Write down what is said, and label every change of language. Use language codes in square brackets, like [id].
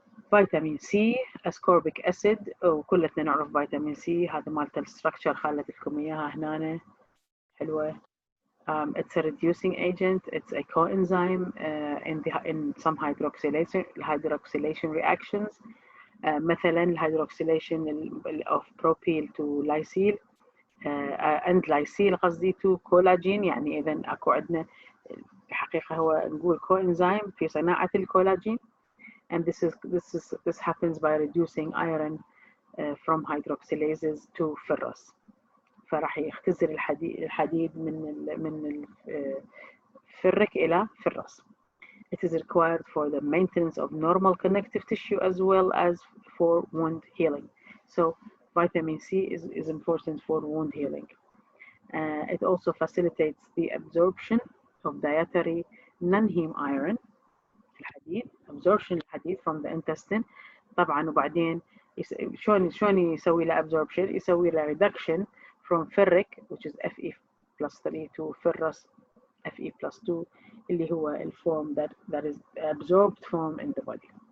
[ar] فيتامين سي ascorbic acid وكلنا نعرف فيتامين سي. هذا مالت الستراكشر خلت لكم اياها هنا حلوه. [en] It's a reducing agent. It's a coenzyme in some hydroxylation reactions. [ar] مثلا الهيدروكسيليشن [en] of propyl to lysyl and lysyl [ar] قصدي [en] to collagen. [ar] يعني إذا أكو عندنا بحقيقة هو نقول coenzyme في صناعة الكولاجين. [en] And this happens by reducing iron from hydroxylases to ferrous. [ar] فراح يختزل الحديد من الفرك إلى ferrous. [en] It is required for the maintenance of normal connective tissue as well as for wound healing. So vitamin C is important for wound healing. It also facilitates the absorption of dietary non-heme iron [ar] الحديد [en] absorption الحديد from the intestine [ar] طبعا وبعدين شلون يسوي له [en] absorption [ar] يسوي له [en] reduction from ferric which is Fe plus 3 to ferrous Fe plus 2 [ar] اللي هو [en] الform that is absorbed from in the body.